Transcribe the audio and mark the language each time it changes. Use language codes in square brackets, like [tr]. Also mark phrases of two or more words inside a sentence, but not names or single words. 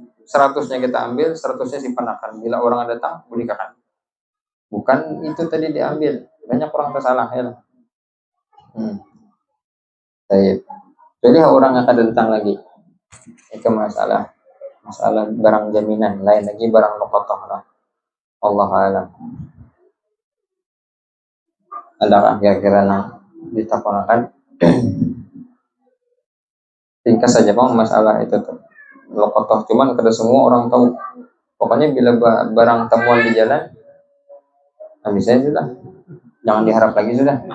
[bjn] 100-nya kita ambil, 100-nya simpan akan. Bila orang datang, belikan. Bukan itu tadi diambil. Banyak orang tersalah ya. Baik. Jadi orang akan datang lagi. Itu masalah masalah barang jaminan, lain lagi barang luqatah lah. [ar] Allah alam. [bjn] Adakah kira-kira yang ditakonakan? Ringkas saja bang masalah itu tuh luqatah, cuman kada semua orang tahu. Pokoknya bila barang temuan di jalan, nah misalnya sudah, jangan diharap lagi sudah.